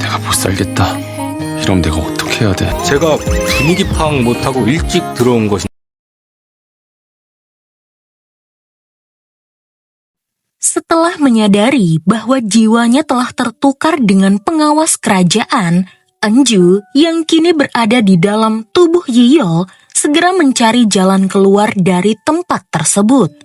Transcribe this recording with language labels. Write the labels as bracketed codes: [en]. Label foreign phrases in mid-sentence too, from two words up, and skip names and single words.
[ko] 내가 못 살겠다. 이러면 내가 어떻게 해야 돼? 제가 분위기 파악 못하고 일찍 들어온 것이 [id] Setelah menyadari bahwa jiwanya telah tertukar dengan pengawas kerajaan, Anju yang kini berada di dalam tubuh Yiyol segera mencari jalan keluar dari tempat tersebut.